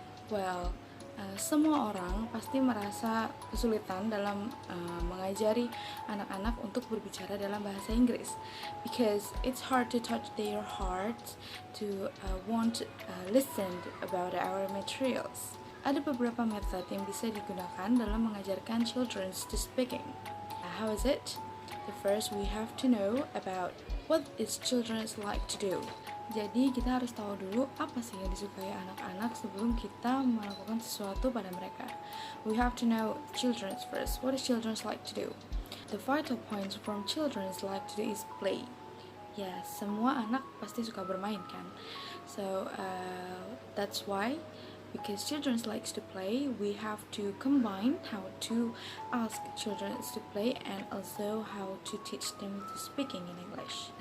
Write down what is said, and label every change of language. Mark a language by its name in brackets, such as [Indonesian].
[English] Well, [Indonesian] semua orang pasti merasa kesulitan dalam mengajari anak-anak untuk berbicara dalam bahasa Inggris, [English] because it's hard to touch their hearts to want to listen about our materials. [Indonesian] Ada beberapa metode yang bisa digunakan dalam mengajarkan [English] children to speaking. How is it? The first, we have to know about what is children like to do. [Indonesian] Jadi kita harus tahu dulu apa sih yang disukai anak-anak sebelum kita melakukan sesuatu pada mereka. [English] We have to know children first. What is children like to do? The vital points from children like to do is play. [Indonesian] Ya, semua anak pasti suka bermain kan. [English] So that's why, because children likes to play, we have to combine how to ask children to play and also how to teach them to speaking in English.